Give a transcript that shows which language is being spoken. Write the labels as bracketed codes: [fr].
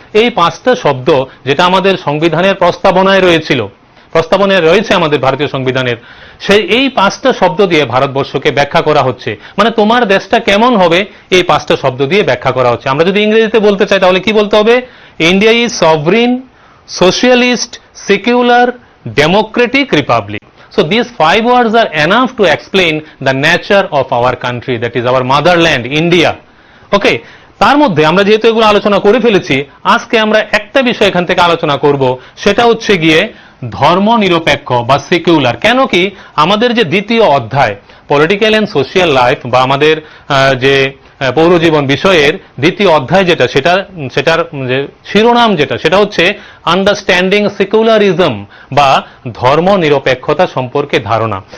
[bn] এই 5টা শব্দ যেটা আমাদের সংবিধানের প্রস্তাবনায় রয়েছে আমাদের ভারতীয় সংবিধানের, সেই এই 5টা শব্দ দিয়ে ভারতবর্ষকে ব্যাখ্যা করা হচ্ছে। মানে তোমার দেশটা কেমন হবে এই 5টা শব্দ দিয়ে ব্যাখ্যা করা হচ্ছে। আমরা যদি ইংরেজিতে বলতে চাই তাহলে কি বলতে হবে? [en] India is sovereign, socialist, secular, democratic republic. So these 5 words are enough to explain the nature of our country, that is our motherland, India. [bn] Okay, তার মধ্যে আমরা যেহেতু এগুলো আলোচনা করে ফেলেছি, আজকে আমরা একটা বিষয় এখান থেকে আলোচনা করব, সেটা হচ্ছে গিয়ে ধর্ম নিরপেক্ষ বা সেকুলার। কেন কি আমাদের যে দ্বিতীয় অধ্যায় [en] political and social life [bn] বা আমাদের যে পৌরজীবন বিষয়ের দ্বিতীয় অধ্যায় যেটা, সেটার যে শিরোনাম সেটা হচ্ছে [en] understanding secularism [bn] বা ধর্ম নিরপেক্ষতা সম্পর্কে ধারণা।